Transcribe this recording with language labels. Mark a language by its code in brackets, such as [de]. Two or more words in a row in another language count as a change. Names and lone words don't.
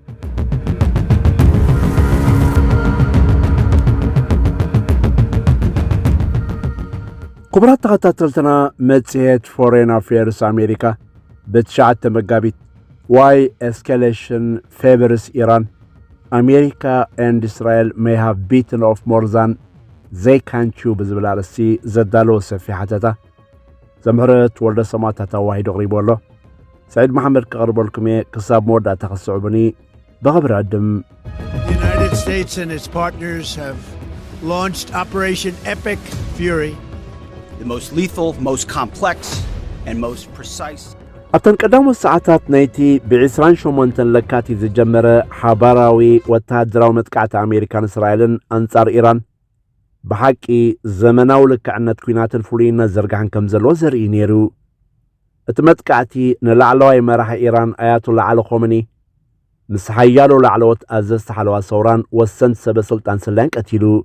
[ti] ክቡራት ተኸታተልትና መጽሔት ፎሬን አፌርስ አሜሪካ በትሻዓተ መጋቢት ዋይ ኤስካሌሽን ፌቨርስ ኢራን አሜሪካ ኤንድ እስራኤል may have beaten off more than they can chew ብዝብል ኣርእስቲ ዘዳለወ ሰፊሕ ሓተታ ዘምህረት ወልደ ሰማዕታ ተዋሂዱ ቀሪቦሎ ሰዒድ መሐመድ ክቐርበልኩም እየ ክሳብ መወዳእታ ክስዕቡኒ ብኽብሪ ዕድም [en] The United States and its partners have launched Operation Epic Fury, the most lethal, most complex, and most precise. [ti] ኣብተን ቀዳሞት ሰዓታት ናይቲ ብ28 ለካቲት ዝጀመረ ሓባራዊ ወተሃደራዊ መጥቃዕቲ ኣሜሪካን እስራኤልን ኣንጻር ኢራን ብሓቂ ዘመናዊ ልክዕነት ኩናትን ፍሉይነት ዘርጋሕን ከም ዘለዎ ዘርኢ ነይሩ እቲ መጥቃዕቲ ንላዕለዋይ መራሒ ኢራን ኣያቱላ ዓሊ ኾመኒ ምስ ሓያሎ ላዕለዎት ኣዘዝቲ ሓለዋ ሰውራን ወሰንቲ ሰበስልጣን ስላይን ቀቲሉ